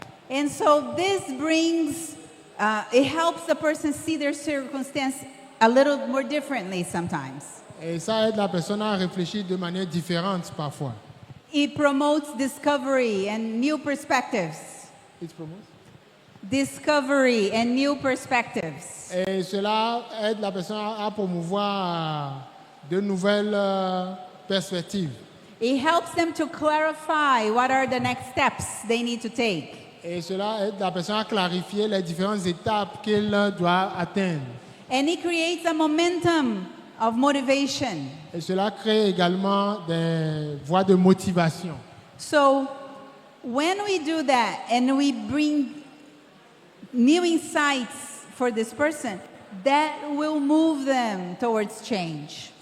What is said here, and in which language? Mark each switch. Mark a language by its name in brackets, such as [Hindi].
[English] And so this brings, it helps the person see their circumstance a little more differently sometimes. [French] Et ça aide la personne à réfléchir de manière différente parfois. [English] It promotes discovery and new perspectives. It promotes. Discovery and new perspectives. [French] Et cela aide la personne à promouvoir de nouvelles perspectives. [English] It helps them to clarify what are the next steps they need to take. [French] Et cela aide la personne à clarifier les différentes étapes qu'elle doit atteindre. [English] And it creates a momentum of motivation. [French] Et cela crée également des voies de motivation. [English] So when we do that and we bring new insights for this person, that will move them towards change.